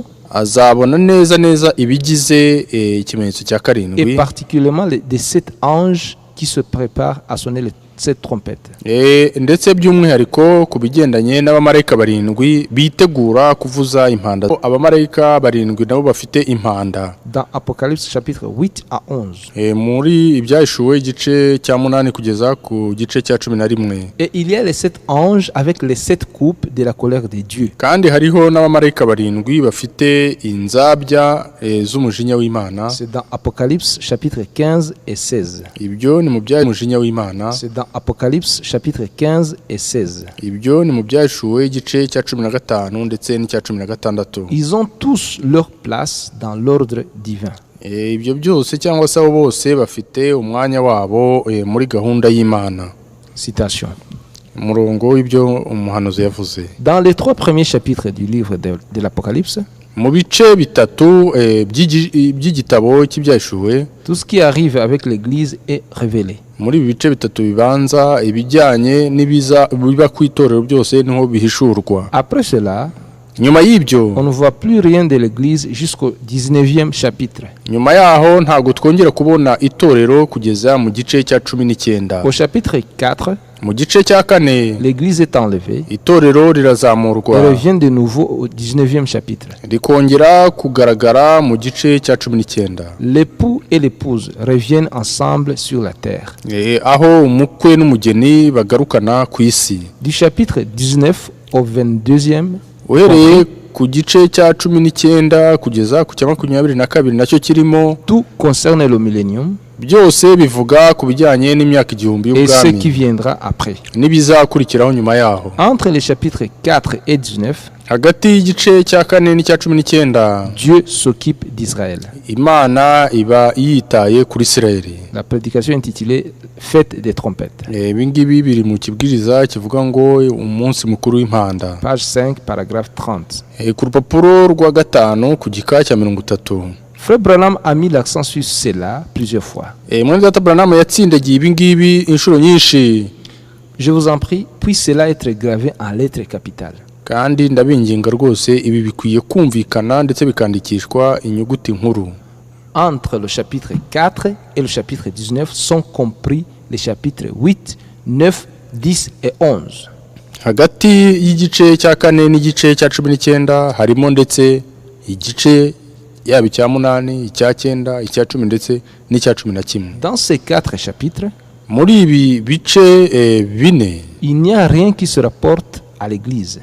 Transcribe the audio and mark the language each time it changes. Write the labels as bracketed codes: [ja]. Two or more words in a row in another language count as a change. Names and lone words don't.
[rw] azabona neza ibigize ikimenyetso cya 7 [fr] et particulièrement des 7 anges qui se préparent à sonner les 7 trompettes. [rw] ndetse by'umwihariko ku bigendanye n'abamarayika barindwi bitegura kuvuza impanda. Abamarayika barindwi nabo bafite impanda. [fr] Dans Apocalypse chapitre 8 à 11. [rw] Muri ibyahishuwe igice cya 8 kugeza ku gice cya 11. [fr] Et il y a les 7 anges avec les 7 coupes de la colère de Dieu. [rw] Kandi hariho n'abamarayika barindwi bafite inzabya z'umujinya w'Imana. [fr] C'est dans Apocalypse chapitre 15 et 16. [rw] Ibyo ni mu by'umujinya w'Imana. [fr] C'est dans Apocalypse chapitre 15 et 16. [rw] Ibyo ni mu byashuwe igice cya 15 ndetse n'icya 16. [fr] Ils ont tous leur place dans l'ordre divin. [rw] Ibyo byose cyangwa se abo bose bafite umwanya wabo muri gahunda y'Imana. [fr] Citation. [rw] Murongo ibyo umuhanuzi yavuze. [fr] Dans les 3 premiers chapitres du livre de l'Apocalypse, [rw] mu bice bitatu by'igitabo cy'ibyahishuwe, [fr] tout ce qui arrive avec l'église est révélé. [rw] Muri bice bitatu bibanza ibijyanye biba ku itorero byose niho bihishurwa. [fr] Après cela, [rw] nyuma y'ibyo [fr] on ne voit plus rien de l'église jusqu'au 19e chapitre. [rw] Nyuma yaho ntago twongera kubona itorero kugeza mu gice cya 19. [fr] Au chapitre 4, [rw] mu gice cya 4 [fr] l'église est enlevée. [rw] Itorero rirazamurwa. [fr] Elle revient de nouveau au 19e chapitre. [rw] Rikongera kugaragara mu gice cya 19. [fr] L'époux et l'épouse reviennent ensemble sur la terre. [rw] Aho umukwe n'umugeni bagarukana ku isi. [fr] Du chapitre 19 au 22e, [rw] uhereye ku gice cya 19 kugeza ku cya 22 nacyo kirimo. [fr] Tout concerne le millénium. [rw] Byose bivuga ku bijyanye n'imyaka igihumbi y'ubwami. [fr] Et ce qui viendra après. [rw] Nibizakurikiraho nyuma yaho. [fr] Entre les chapitres 4 et 19, [rw] hagati y'igice cya 4 n'icya 19, [fr] Dieu s'occupe d'Israël. [rw] Imana iba yitaye kuri Isirayeli. [fr] La prédication intitulée Fête des trompettes. [rw] Ibingibi biri mu kibwiriza kivuga ngo umunsi mukuru w'impanda. [fr] Page 5 paragraphe 30. [rw] Ku rupapuro rwa 5 ku gika cya 30. [fr] Frère Branham a mis l'accent sur cela plusieurs fois. [rw] Mwene data Branham yatsindagiye ibingibi inshuro nyinshi. [fr] Je vous en prie, puisse cela être gravé en lettres capitales. [rw] Kandi ndabinginga rwose ibi bikwiye kumvikana ndetse bikandikishwa inyuguti nkuru. [fr] Entre le chapitre 4 et le chapitre 19 sont compris les chapitres 8, 9, 10 et 11. [rw] Hagati y'igice cya 4 n'igice cya 19 harimo ndetse igice yaba icya 8, icya 9, icya 10 ndetse n'icya 11. [fr] Dans ces 4 chapitres, [rw] muri ibi bice bine, [fr] il n'y a rien qui se rapporte à l'église.